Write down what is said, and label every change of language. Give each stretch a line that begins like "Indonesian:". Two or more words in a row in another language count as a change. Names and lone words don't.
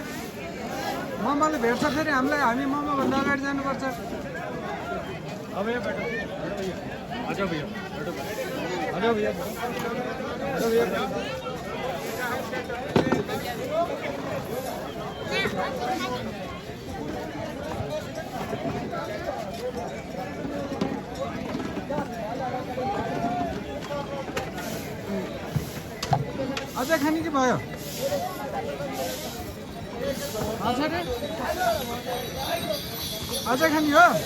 Nepali: मम्माले भेट्छ फेरि हामीलाई। हामी मम्माभन्दा अगाडि जानुपर्छ। अब यो बाटो
Hindi: हटो भैया, हटो भैया, हटो भैया।
Nepali: अझै खाने कि भयो अझै खाने हो